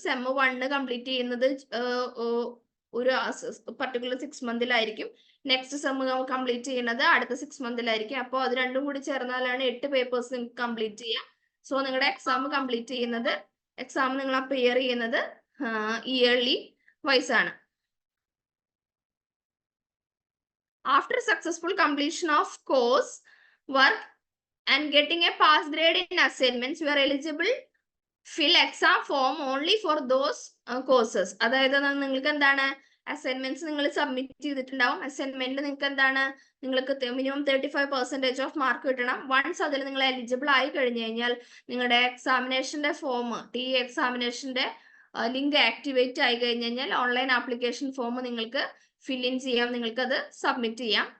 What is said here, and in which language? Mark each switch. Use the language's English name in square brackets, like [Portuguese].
[Malayalam] Sem 1 complete ചെയ്യുന്നത് ഒരു particular 6 മന്തിലായിരിക്കും. Next sem complete ചെയ്യുന്നത് അടുത്ത 6 മന്തിലായിരിക്കും. അപ്പോൾ അത് രണ്ടും കൂടി ചേർന്നാലാണ് 8 പേപ്പേഴ്സ് നിങ്ങൾക്ക് കംപ്ലീറ്റ് ചെയ്യാം. സോ നിങ്ങളുടെ എക്സാം കംപ്ലീറ്റ് ചെയ്യുന്നത്, എക്സാം നിങ്ങൾ അപ്പിയർ ചെയ്യുന്നത് ഇയർലി വൈസ് ആണ്. [English] After successful completion of course work and getting a pass grade in assignments, you are eligible fill exam form only for those courses. [Malayalam] അതായത് നിങ്ങൾക്ക് എന്താണ് assignments നിങ്ങൾ submit ചെയ്തിട്ടുണ്ടാവും. Assignment നിങ്ങൾക്ക് എന്താണ്, നിങ്ങൾക്ക് മിനിമം 35% ഓഫ് മാർക്ക് കിട്ടണം. വൺസ് അതിൽ നിങ്ങൾ എലിജിബിൾ ആയി കഴിഞ്ഞു കഴിഞ്ഞാൽ നിങ്ങളുടെ എക്സാമിനേഷന്റെ ഫോം, TE എക്സാമിനേഷന്റെ ലിങ്ക് ആക്ടിവേറ്റ് ആയി കഴിഞ്ഞു കഴിഞ്ഞാൽ ഓൺലൈൻ ആപ്ലിക്കേഷൻ ഫോം നിങ്ങൾക്ക് ഫിൽ ഇൻ ചെയ്യാം, നിങ്ങൾക്ക് അത് സബ്മിറ്റ് ചെയ്യാം.